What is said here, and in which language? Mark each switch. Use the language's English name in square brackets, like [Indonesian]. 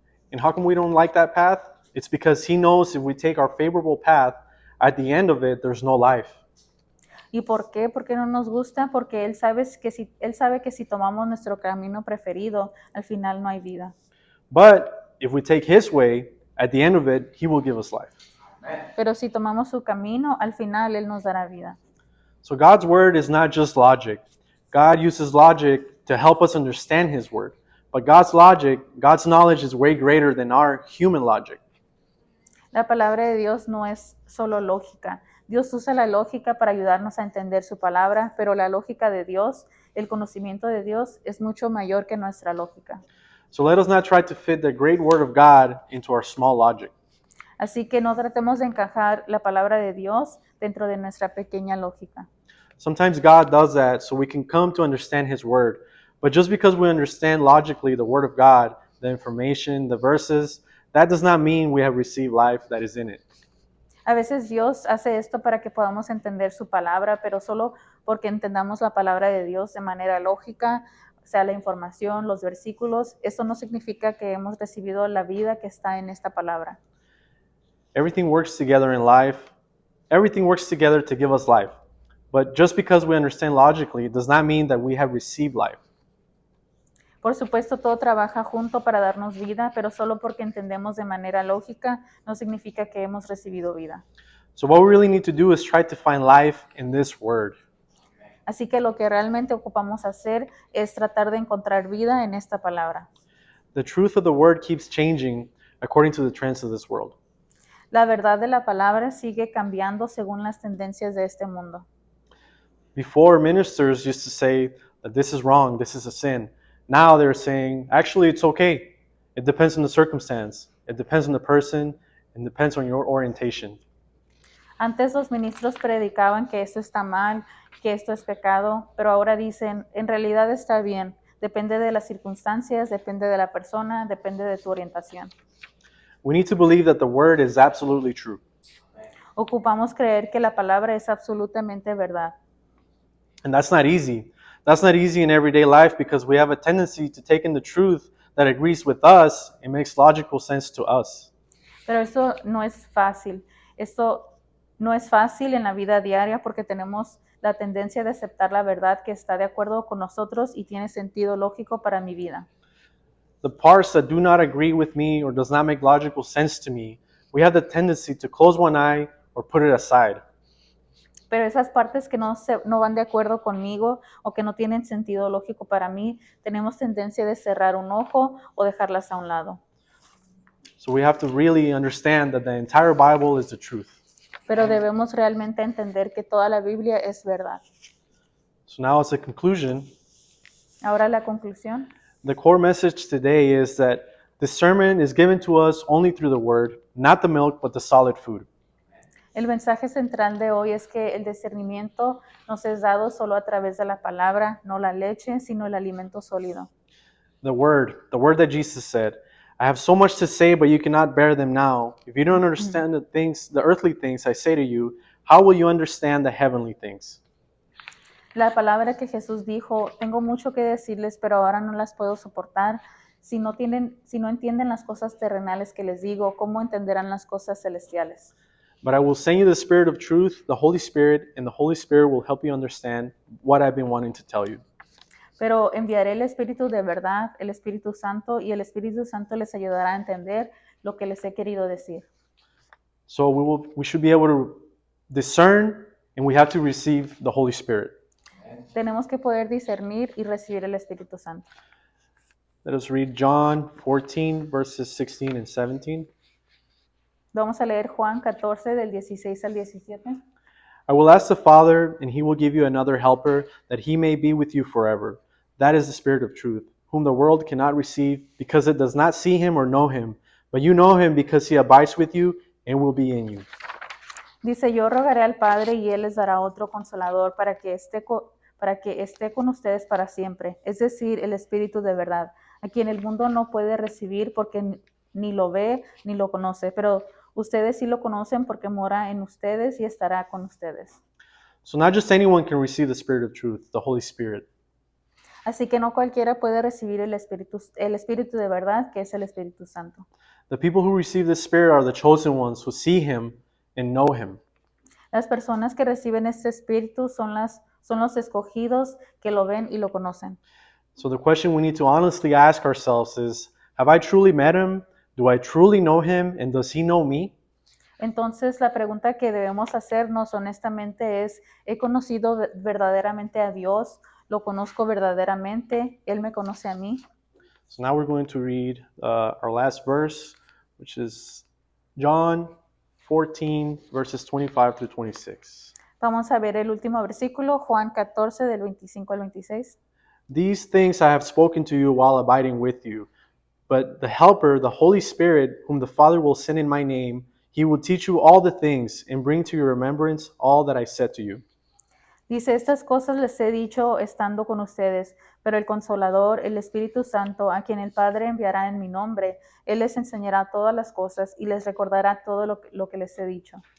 [English] And how come we don't like that path? It's because He knows if we take our favorable path, at the end of it, there's no life. [Spanish] ¿Y por qué? ¿Por qué no nos gusta? Porque Él sabe que si tomamos nuestro camino preferido, al final no hay vida. [English] But if we take His way, at the end of it, He will give us life. [Spanish] Pero si tomamos su camino, al final Él nos dará vida. [English] So God's word is not just logic. God uses logic to help us understand His word. But God's logic, God's knowledge is way greater than our human logic. [Spanish] La palabra de Dios no es solo lógica. Dios usa la lógica para ayudarnos a entender su palabra, pero la lógica de Dios, el conocimiento de Dios, es mucho mayor que nuestra lógica. [English] So let us not try to fit the great word of God into our small logic. [Spanish] Así que no tratemos de encajar la palabra de Dios dentro de nuestra pequeña lógica. [English] Sometimes God does that so we can come to understand His word. But just because we understand logically the word of God, the information, the verses, that does not mean we have received life that is in it. [Spanish] A veces Dios hace esto para que podamos entender su palabra, pero solo porque entendamos la palabra de Dios de manera lógica, o sea, la información, los versículos, eso no significa que hemos recibido la vida que está en esta palabra. [English] Everything works together in life. Everything works together to give us life. But just because we understand logically does not mean that we have received life. [Spanish] Por supuesto, todo trabaja junto para darnos vida, pero solo porque entendemos de manera lógica no significa que hemos recibido vida. [English] So what we really need to do is try to find life in this word. [Spanish] Así que lo que realmente ocupamos hacer es tratar de encontrar vida en esta palabra. [English] The truth of the word keeps changing according to the trends of this world. [Spanish] La verdad de la palabra sigue cambiando según las tendencias de este mundo. [English] Before, ministers used to say that this is wrong, this is a sin. Now they're saying, actually, it's okay. It depends on the circumstance. It depends on the person. It depends on your orientation. [Spanish] Antes los ministros predicaban que esto está mal, que esto es pecado, pero ahora dicen, en realidad está bien. Depende de las circunstancias, depende de la persona, depende de tu orientación. [English] We need to believe that the word is absolutely true. [Spanish] Ocupamos creer que la palabra es absolutamente verdad. [English] And that's not easy. That's not easy in everyday life because we have a tendency to take in the truth that agrees with us and makes logical sense to us. [Spanish] Pero eso no es fácil. Esto no es fácil en la vida diaria porque tenemos la tendencia de aceptar la verdad que está de acuerdo con nosotros y tiene sentido lógico para mi vida. [English] The parts that do not agree with me or does not make logical sense to me, we have the tendency to close one eye or put it aside. [Spanish] Pero esas partes que no van de acuerdo conmigo o que no tienen sentido lógico para mí, tenemos tendencia de cerrar un ojo o dejarlas a un lado. [English] So we have to really understand that the entire Bible is the truth. [Spanish] Pero debemos realmente entender que toda la Biblia es verdad. [English] So now as a conclusion, [Spanish] Ahora la conclusión. [English] the core message today is that discernment is given to us only through the word, not the milk, but the solid food. [Spanish] El mensaje central de hoy es que el discernimiento nos es dado solo a través de la palabra, no la leche, sino el alimento sólido. [English] The word that Jesus said, I have so much to say, but you cannot bear them now. If you don't understand the earthly things I say to you, how will you understand the heavenly things? [Spanish] La palabra que Jesús dijo, tengo mucho que decirles, pero ahora no las puedo soportar. Si no entienden las cosas terrenales que les digo, ¿cómo entenderán las cosas celestiales? [English] But I will send you the Spirit of truth, the Holy Spirit, and the Holy Spirit will help you understand what I've been wanting to tell you. [Spanish] Pero enviaré el Espíritu de verdad, el Espíritu Santo, y el Espíritu Santo les ayudará a entender lo que les he querido decir. [English] So we should be able to discern, and we have to receive the Holy Spirit. [Spanish] Tenemos que poder discernir y recibir el Espíritu Santo. [English] Let us read John 14, verses 16 and 17. [Spanish] Vamos a leer Juan 14 del 16 al 17. [English] I will ask the Father, and he will give you another helper, that he may be with you forever. That is the Spirit of truth, whom the world cannot receive, because it does not see him or know him. But you know him, because he abides with you and will be in you. [Spanish] Dice, yo rogaré al Padre y Él les dará otro consolador para que esté con ustedes para siempre, es decir, el Espíritu de verdad, a quien el mundo no puede recibir porque ni lo ve ni lo conoce, pero ustedes sí lo conocen porque mora en ustedes y estará con ustedes. [English] So not just anyone can receive the Spirit of truth, the Holy Spirit. [Spanish] Así que no cualquiera puede recibir el Espíritu de verdad, que es el Espíritu Santo. [English] The people who receive the Spirit are the chosen ones who see him and know him. [Spanish] Las personas que reciben este Espíritu son los escogidos que lo ven y lo conocen. [English] So the question we need to honestly ask ourselves is, have I truly met him? Do I truly know him and does he know me? [Spanish] Entonces, la pregunta que debemos hacernos honestamente es, ¿he conocido verdaderamente a Dios? ¿Lo conozco verdaderamente? ¿Él me conoce a mí? [English] So now we're going to read our last verse, which is John 14, verses 25 through 26. [Spanish] Vamos a ver el último versículo, Juan 14, del 25 al 26. [English] These things I have spoken to you while abiding with you. But the Helper, the Holy Spirit, whom the Father will send in my name, he will teach you all the things and bring to your remembrance all that I said to you. [Spanish] Dice, estas cosas les he dicho estando con ustedes, pero el Consolador, el Espíritu Santo, a quien el Padre enviará en mi nombre, Él les enseñará todas las cosas y les recordará todo lo que les he dicho.